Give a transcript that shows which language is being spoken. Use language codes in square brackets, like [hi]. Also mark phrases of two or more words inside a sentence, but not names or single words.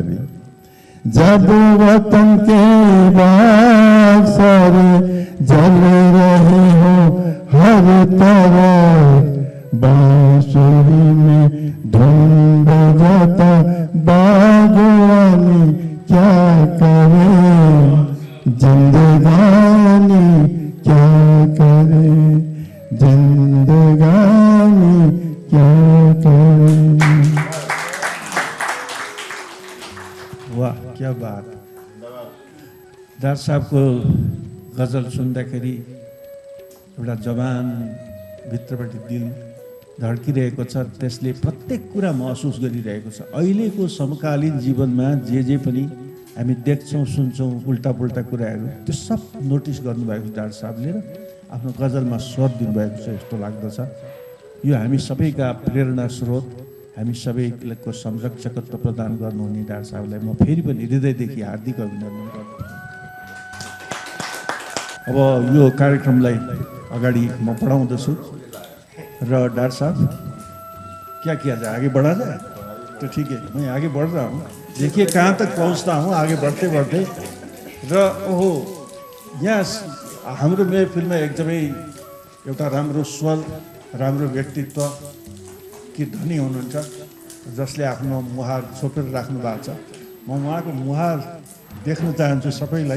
[hi] अभी जब वतन के बाग सारे जल रहे हो हर तरफ बांसुरी में धुन बजाता बागवानी क्या करे जिंदगानी क्या करे जिंदगानी क्या करे। वाह क्या बात। [ne] दार साहबको गजल सुन्दाखेरि एउटा जवान भित्रबाट दिल धड्किरहेको छ त्यसले प्रत्येक कुरा महसुस गरिरहेको छ। अहिलेको समकालीन जीवनमा जे पनि हामी देख्छौँ सुन्छौँ उल्टा पुल्टा कुराहरू त्यो सब नोटिस गर्नुभएको डाक्टर साहबले र आफ्नो गजलमा स्वर दिनुभएको छ जस्तो लाग्दछ। यो हामी सबैका प्रेरणा स्रोत हामी सबैको संरक्षकत्व प्रदान गर्नुहुने डाक्टर साहबलाई म फेरि पनि हृदयदेखि हार्दिक अभिनन्दन गर्छु। अब यो कार्यक्रमलाई अगाडि म बढाउँदछु र डाक्टर साहब [hi] क्या किया जाए आगे बढ़ा जाए तो ठीक है, मैं आगे बढ़ रहा हूँ। देखिए कहाँ तक पहुँचता हूँ आगे बढ़ते बढ़ते। [ne] र ओहो, यहाँ हाम्रो महफिलमा एकदमै एउटा राम्रो स्वर, राम्रो व्यक्तित्व कि धनी हुनुहुन्छ, जसले आफ्नो मुहार छोपेर राख्नु भएको छ। म उहाँको मुहार देख्न चाहन्छु सबैलाई।